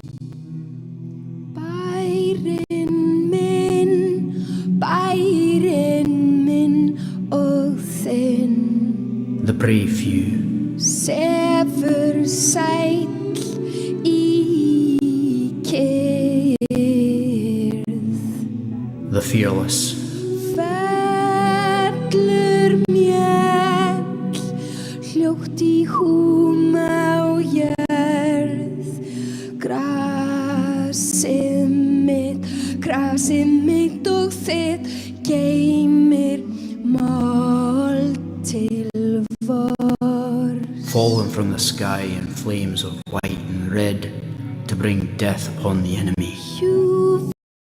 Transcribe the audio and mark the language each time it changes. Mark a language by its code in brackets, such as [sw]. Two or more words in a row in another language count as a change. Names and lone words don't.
[is] Bærin minn og þinn. [en] The brave few, [is] Sefur sæll í kyrrð. [en] the fearless, [is] Fellur mjöll hljótt í húm á jörð. Grasið mitt og þitt geymir mold til vor. [en] fallen from the sky in flames of white and red to bring death upon the enemy. You